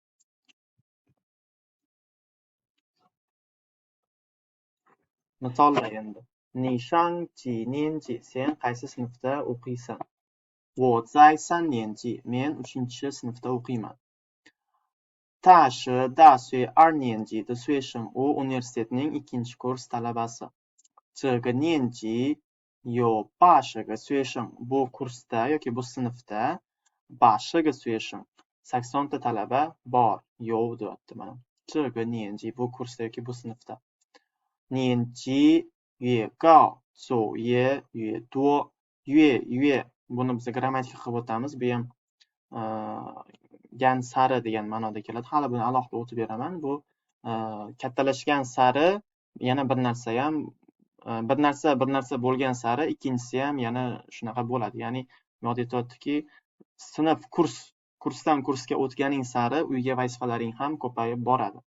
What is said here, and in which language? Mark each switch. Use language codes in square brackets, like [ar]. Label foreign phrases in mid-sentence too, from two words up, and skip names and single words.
[uz] Misollar endi. [zh] 你 上 几 年级 [uz] sen qaysi sinfda o'qiysan? [zh] 我 在 三 年级 [uz] men 3-sinfda o'qiyman. [zh] 他 是 大学 2-年级 的 学生 [uz] u universitetning 2-kurs talabasi. [zh] 这个年级有80个学生 [uz] bu kursda yoki bu sinfda [zh] 80 个学生 [uz] 80 ta talaba bor yo'q deyapti mana. [zh] 这个年级 [uz] bu kursda yoki bu sinfda. [zh] 年级越高作业越多越 [uz] buni biz grammatika qilib o'tamiz. Bu ham gan sari degan ma'noda keladi. Hali buni alohida o'tib beraman. Bu kattalashgan sari yana bir narsa ham bir narsa bo'lgan sari ikkinchisi ham yana shunaqa bo'ladi. Ya'ni bu yerda aytyaptiki, sinf kursdan kursga o'tganing sari uyga vazifalaring ham ko'payib boradi.